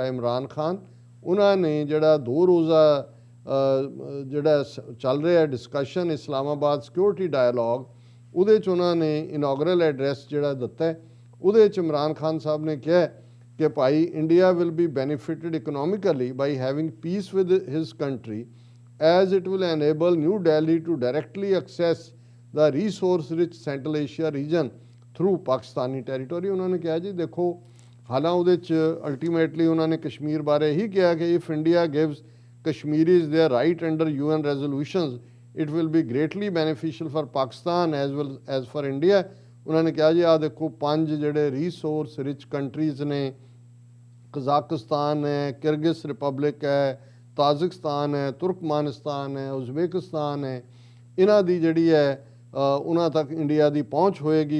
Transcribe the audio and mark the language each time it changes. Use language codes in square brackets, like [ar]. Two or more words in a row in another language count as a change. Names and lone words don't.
[pa] ਇਮਰਾਨ ਖਾਨ ਉਹਨਾਂ ਨੇ ਜਿਹੜਾ 2 ਰੋਜ਼ਾ ਜਿਹੜਾ ਚੱਲ ਰਿਹਾ ਡਿਸਕਸ਼ਨ ਇਸਲਾਮਾਬਾਦ ਸਿਕਿਉਰਿਟੀ ਡਾਇਲੋਗ, ਉਹਦੇ 'ਚ ਉਹਨਾਂ ਨੇ [en] inaugural address [pa] ਜਿਹੜਾ ਦਿੱਤਾ ਹੈ, ਉਹਦੇ 'ਚ ਇਮਰਾਨ ਖਾਨ ਸਾਹਿਬ ਨੇ ਕਿਹਾ ਕਿ ਭਾਈ [en] India will be benefited economically by having peace with his country as it will enable New Delhi to directly access the resource rich Central Asia region through Pakistani territory। [pa] ਉਹਨਾਂ ਨੇ ਕਿਹਾ ਜੀ ਦੇਖੋ, ਹਾਲਾਂ ਉਹਦੇ 'ਚ ਅਲਟੀਮੇਟਲੀ ਉਹਨਾਂ ਨੇ ਕਸ਼ਮੀਰ ਬਾਰੇ ਹੀ ਕਿਹਾ ਕਿ [en] if India gives Kashmiris their right under UN resolutions it will be greatly beneficial for Pakistan as well as for India। [pa] ਉਹਨਾਂ ਨੇ ਕਿਹਾ ਜੀ ਆਹ ਦੇਖੋ 5 ਜਿਹੜੇ [en] resource rich countries [pa] ਨੇ, ਕਜ਼ਾਕਿਸਤਾਨ ਹੈ, ਕਿਰਗਿਜ਼ ਰਿਪਬਲਿਕ ਹੈ, ਤਾਜ਼ਿਕਸਤਾਨ ਹੈ, ਤੁਰਕਮਾਨਿਸਤਾਨ ਹੈ, ਉਜ਼ਬੇਕਿਸਤਾਨ ਹੈ, ਇਹਨਾਂ ਦੀ ਜਿਹੜੀ ਹੈ ਉਹਨਾਂ ਤੱਕ ਇੰਡੀਆ ਦੀ ਪਹੁੰਚ ਹੋਏਗੀ।